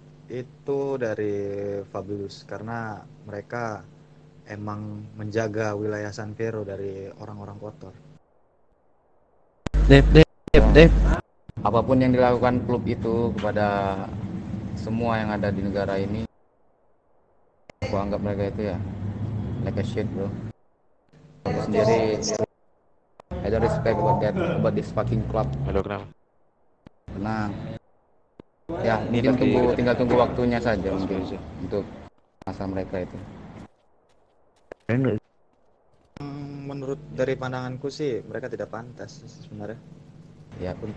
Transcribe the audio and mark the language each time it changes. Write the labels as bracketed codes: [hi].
[id] Itu dari Fabulous, karena mereka emang menjaga wilayah Sanvero dari orang-orang kotor. Dep. Apapun yang dilakukan klub itu kepada semua yang ada di negara ini, aku anggap mereka itu ya [en] like a shit, bro. [id] Aku sendiri [en] I don't respect about this fucking club. [id] Halo, kenapa? Karena ya mungkin tinggal tunggu waktunya saja mungkin untuk masa mereka itu. Menurut dari pandanganku sih mereka tidak pantas sebenarnya Ya,